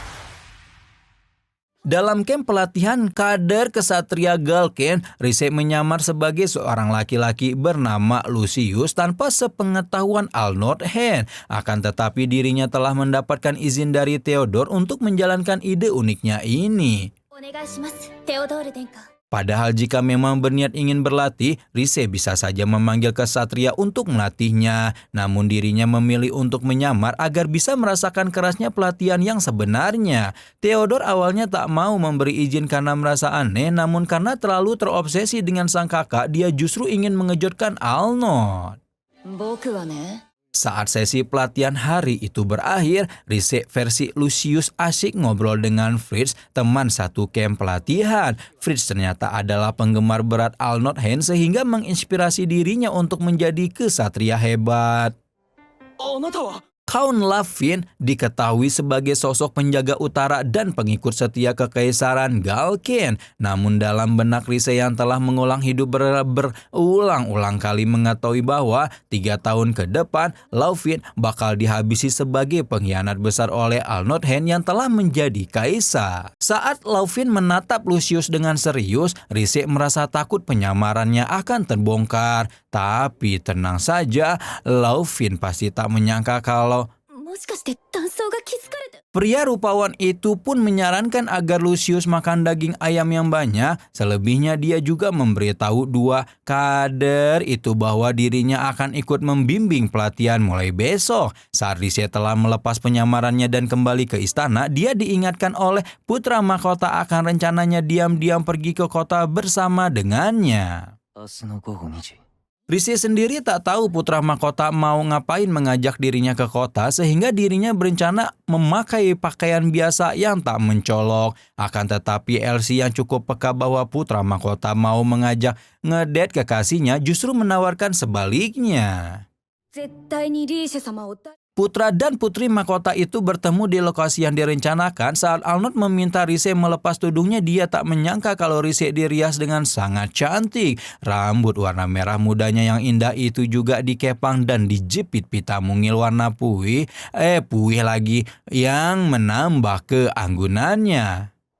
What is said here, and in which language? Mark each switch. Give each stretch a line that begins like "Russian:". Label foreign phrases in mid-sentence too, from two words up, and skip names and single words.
Indonesian: Dalam camp pelatihan kader kesatria Galken, Rise menyamar sebagai seorang laki-laki bernama Lucius tanpa sepengetahuan Alnodhen. Akan tetapi dirinya telah mendapatkan izin dari Theodore untuk menjalankan ide uniknya ini.
Japanese: お願いします、テオドール殿下。
Indonesian: Padahal jika memang berniat ingin berlatih, Rise bisa saja memanggil kesatria untuk melatihnya. Namun dirinya memilih untuk menyamar agar bisa merasakan kerasnya pelatihan yang sebenarnya. Theodore awalnya tak mau memberi izin karena merasa aneh, namun karena terlalu terobsesi dengan sang kakak, dia justru ingin mengejutkan Alnod.
Japanese: 僕はね。
Indonesian: Saat sesi pelatihan hari itu berakhir, Rise versi Lucius asyik ngobrol dengan Fritz, teman satu camp pelatihan. Fritz ternyata adalah penggemar berat Alnodhen sehingga menginspirasi dirinya untuk menjadi kesatria hebat.
Japanese: あなたは
Indonesian: Count Lavin diketahui sebagai sosok penjaga utara dan pengikut setia kekaisaran Galken. Namun dalam benak Rise yang telah mengulang hidup berulang-ulang kali mengetahui bahwa 3 tahun ke depan Lavin bakal dihabisi sebagai pengkhianat besar oleh Alnodhen yang telah menjadi kaisar. Saat Lavin menatap Lucius dengan serius, Rise merasa takut penyamarannya akan terbongkar. Tapi tenang saja, Lavin pasti tak menyangka kalau
Japanese: もしかして断層が気づかれて。
Indonesian: pria rupawan itu pun menyarankan agar Lucius makan daging ayam yang banyak. Selebihnya dia juga memberitahu 2 kader itu bahwa dirinya akan ikut membimbing pelatihan mulai besok. Saat Rise telah melepas penyamarannya dan kembali ke istana, dia diingatkan oleh putra mahkota akan rencananya diam-diam pergi ke kota bersama dengannya.
Japanese: 明日の午後2時
Indonesian: Rise Rise sendiri tak tahu putra mahkota mau ngapain mengajak dirinya ke kota sehingga dirinya berencana memakai pakaian biasa yang tak mencolok. Akan tetapi Elsie yang cukup peka bahwa putra mahkota mau mengajak ngedate kekasihnya justru menawarkan sebaliknya.
Japanese: 絶対にリーシェ様を
Indonesian: Putra dan putri mahkota itu bertemu di lokasi yang direncanakan. Saat Arnold meminta Rise melepas tudungnya, dia tak menyangka kalau Rise dirias dengan sangat cantik. Rambut warna merah mudanya yang indah itu juga dikepang dan dijepit pita mungil warna puih lagi yang menambah keanggunannya.